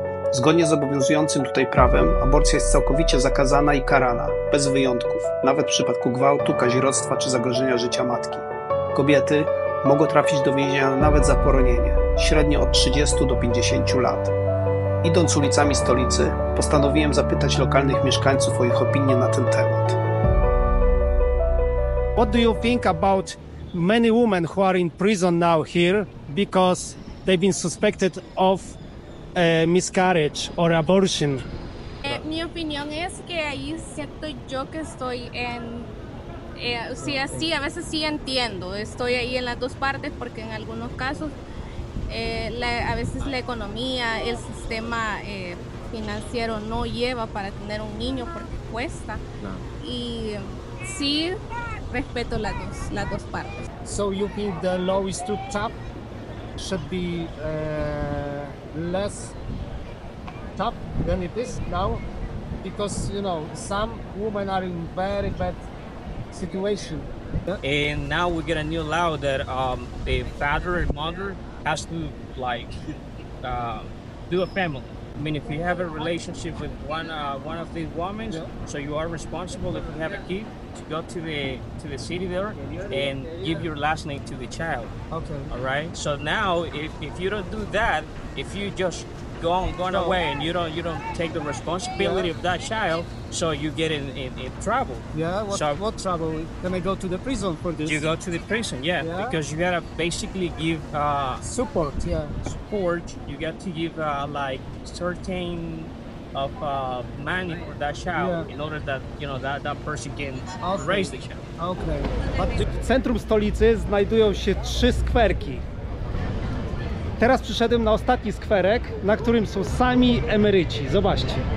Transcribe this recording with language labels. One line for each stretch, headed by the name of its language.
Polish: Zgodnie z obowiązującym tutaj prawem, aborcja jest całkowicie zakazana i karana, bez wyjątków, nawet w przypadku gwałtu, kazirodztwa czy zagrożenia życia matki. Kobiety mogą trafić do więzienia nawet za poronienie, średnio od 30 do 50 lat. Idąc ulicami stolicy, postanowiłem zapytać lokalnych mieszkańców o ich opinię na ten temat.
English: What do you think about many women who are in prison now here because they've been suspected of miscarriage or abortion?
Spanish: Mi opinión es que ahí siento yo que estoy en... sí, a veces sí entiendo, estoy ahí en las dos partes porque en algunos casos a veces la economía, el sistema financiero no lleva para tener un niño porque cuesta. Y sí respeto las dos partes.
English: So you think the law is too tough? Should be less tough than it is now? Because, you know, some women are in very bad situation. And now we get a new law that the father and mother has to do a family. I mean, if you have a relationship with one of these women, so you are responsible if you have a kid to go to the city there and give your last name to the child. Okay. All right. So now, if you don't do that, if you just going away and you don't take the responsibility of that child, so you get in trouble. Yeah, what trouble? Can I go to the prison for this? You go to the prison, yeah. Because you gotta basically give support, support. You got to give like certain of money for that child in order that that person can raise the child. Okay.
Polish: W centrum stolicy znajdują się 3 skwerki. Teraz przyszedłem na ostatni skwerek, na którym są sami emeryci. Zobaczcie.